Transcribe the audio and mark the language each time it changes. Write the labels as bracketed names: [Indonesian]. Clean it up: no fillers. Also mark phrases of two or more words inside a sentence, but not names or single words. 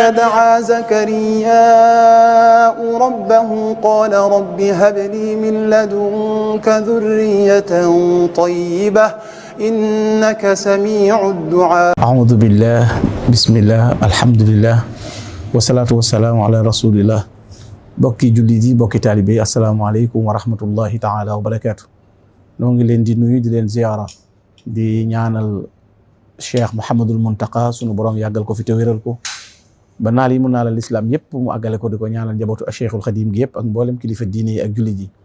[Arabic] هنالك دعا زكرياء ربه قال رب هب لي من لدنك ذرية طيبة إنك سميع الدعاء. أعوذ بالله بسم الله الحمد لله والصلاة والسلام على رسول الله. [Wolof] bokki jullit yi bokki taalibe yi [Arabic] السلام عليكم ورحمة الله تعالى وبركاته. [Wolof] noo ngi leen di nuyu di leen ziyaara di ñaanal cheikh Mouhamadul Muntaqa sunu borom yàggal ko fi te wéral ko ba naal yi mu naalal lislaam yëpp mu àggale ko di ko ñaanal njabootu cheikhul xadim gi yëpp ak mboolem kilifa diine yi ak jullit yi.